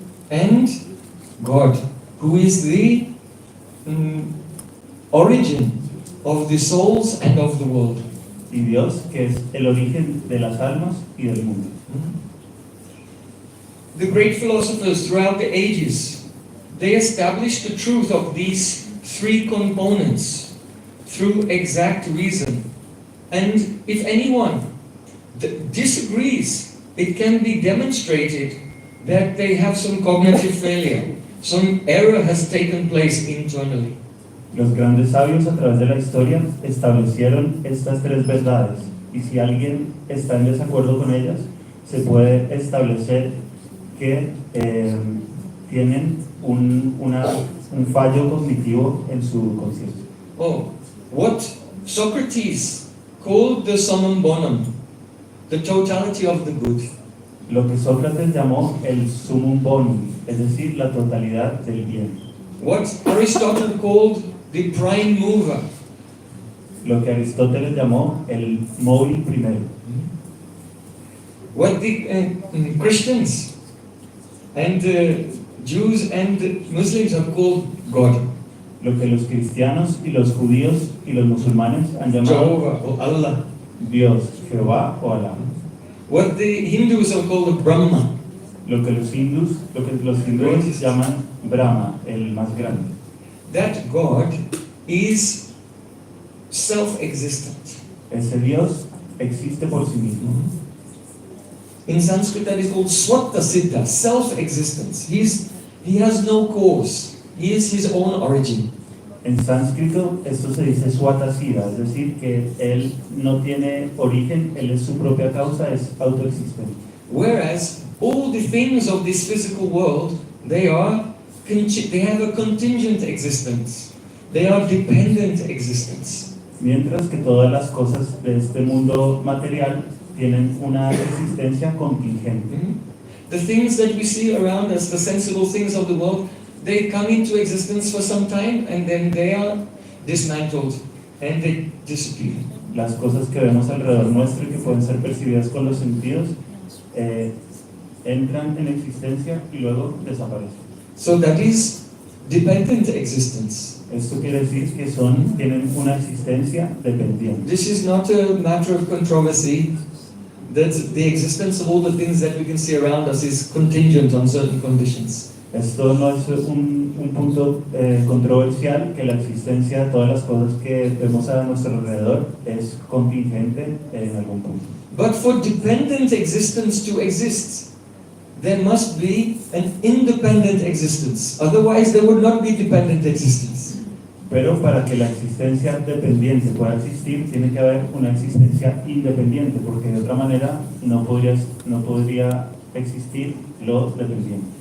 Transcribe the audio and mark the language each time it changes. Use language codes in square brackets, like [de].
[en] and God, who is the origin of the souls and of the world. [es] y Dios, que es el origen de las almas y del mundo. [en] The great philosophers throughout the ages, they established the truth of these three components through exact reason. And if anyone disagrees, it can be demonstrated that they have some cognitive failure. Some error has taken place internally. [es] Los grandes sabios a través de la historia establecieron estas tres verdades, y si alguien está en desacuerdo con ellas, se puede establecer que tienen un fallo cognitivo en su conciencia. [en] Oh, what Socrates called the summum bonum, the totality of the good. [es] lo que Sócrates llamó el summum bonum, es decir, la totalidad del bien. [en] What Aristotle called the prime mover. [es] Lo que Aristóteles llamó el móvil primero. [en] What the Christians and Jews and Muslims have called God. [es] Lo que los cristianos y los judíos y los musulmanes han llamado [en] Jehovah or Allah. [es] Dios, Jehová o Alá. [en] What the Hindus have called Brahma. [es] Lo que los hindúes llaman Brahma, el más grande. [en] That God is self-existent. [es] Ese Dios existe por sí mismo. [en] In Sanskrit that is called Swatta Siddha, self-existence. He has no cause. He is his own origin. [es] En sánscrito esto se dice Swatasida, es decir, que él no tiene origen, él es su propia causa, es autoexistente. [en] Whereas all the things of this physical world, they have a contingent existence. They are dependent existence. [es] Mientras que todas las cosas de este mundo material tienen una existencia contingente. [en] The things that we see around us, the sensible things of the world, they come into existence for some time and then they are dismantled and they disappear. [es] Las cosas que vemos alrededor nuestro y que pueden ser percibidas con los sentidos entran en existencia y luego desaparecen. [en] So that is dependent existence. [es] Esto quiere decir que tienen una existencia dependiente. [en] This is not a matter of controversy that the existence of all the things that we can see around us is contingent on certain conditions. [es] Esto no es un punto controversial, que la existencia de todas las cosas que vemos a nuestro alrededor es contingente en algún punto. [en] But for dependent existence to exist, there must be an independent existence. Otherwise, there would not be dependent existence. [es] Pero para que la existencia dependiente pueda existir, tiene que haber una existencia independiente, porque de otra manera no podría existir lo dependiente.